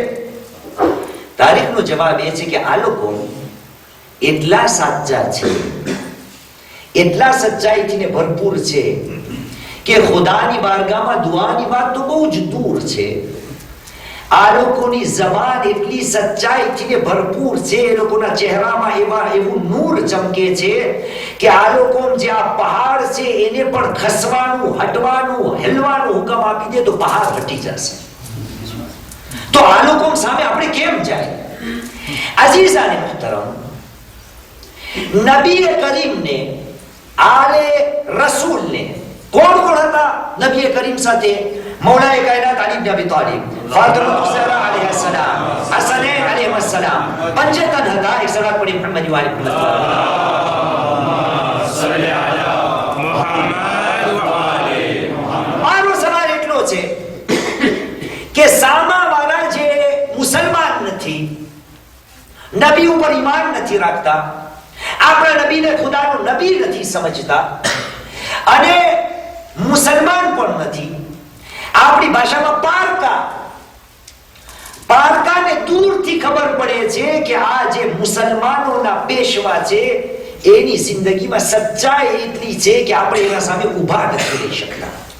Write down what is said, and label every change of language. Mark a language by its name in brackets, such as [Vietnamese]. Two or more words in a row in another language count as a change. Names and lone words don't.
[Gujarati] તારીખનો જવાબ એ છે કે આ લોકો એટલા સાચા છે, એટલા સચ્ચાઈથી ભરપૂર છે કે ખુદાની બારગાહમાં દુઆની વાત તો બહુ જ દૂર છે, આ લોકોની જબાન એટલી સચ્ચાઈથી ભરપૂર છે, એ લોકોના ચહેરામાં એવું નૂર ચમકે છે કે આ લોકો જે આ પહાડ છે એને પણ ખસવાનું, હટવાનું, હેલવાનું હુકમ આપી દે તો પહાડ હટી જશે. તો આ લોકો સામે આપણે કેમ જાય? [Urdu] عزیزان محترم, [Gujarati] નબી કરીમને, આલે રસૂલને કોણ કોણ હતા નબી કરીમ સાથે? [Urdu] مولائے کائنات [Gujarati] अली इब्न अबी तालिब, फातिमा ज़हरा [Arabic] عليها السلام, [Gujarati] हसनैन [Arabic] عليه السلام, [Gujarati] पंचतन હતા. એક સલાત પડી મુહમ્મદ વાલી [Arabic] صل على محمد وآل محمد. [Gujarati] મારો સવાલ એટલો છે કે સામાવાળા જે મુસલમાન નથી, નબી ઉપર ઈમાન નથી રાખતા, આપણા નબીને ખુદાનો નબી નથી સમજતા અને મુસલમાન પણ નથી, આપણી ભાષામાં પારકાને દૂરથી ખબર પડે છે કે આ જે મુસલમાનોના પેશવા છે એની જિંદગીમાં સચ્ચાઈ એટલી છે કે આપણે એના સામે ઊભા નથી રહી શકતા.